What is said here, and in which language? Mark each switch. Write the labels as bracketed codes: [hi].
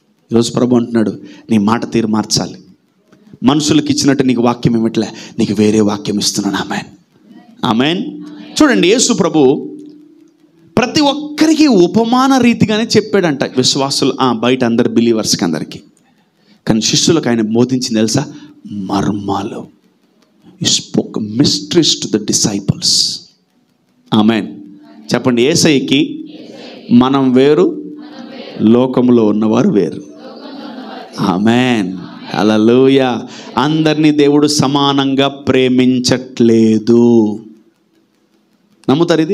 [te] ఈరోజు ప్రభు అంటున్నాడు, నీ మాట తీరు మార్చాలి. మనుషులకు ఇచ్చినట్టు నీకు వాక్యం ఇవ్వట్లే, నీకు వేరే వాక్యం ఇస్తున్నాను. ఆమేన్. ఆమేన్. చూడండి, యేసు ప్రభు ప్రతి ఒక్కరికి ఉపమాన రీతిగానే చెప్పాడంట. విశ్వాసులు బయట అందరు బిలీవర్స్కి అందరికీ. కానీ శిష్యులకు ఆయన బోధించింది తెలుసా? మర్మాలు. [en] He spoke mysteries to the disciples. [te] ఆమేన్. చెప్పండి, యేసయ్యకి మనం వేరు, లోకంలో ఉన్నవారు వేరు. ఆమేన్. హల్లెలూయా. అందరినీ దేవుడు సమానంగా ప్రేమించట్లేదు. నమ్ముతారు ఇది?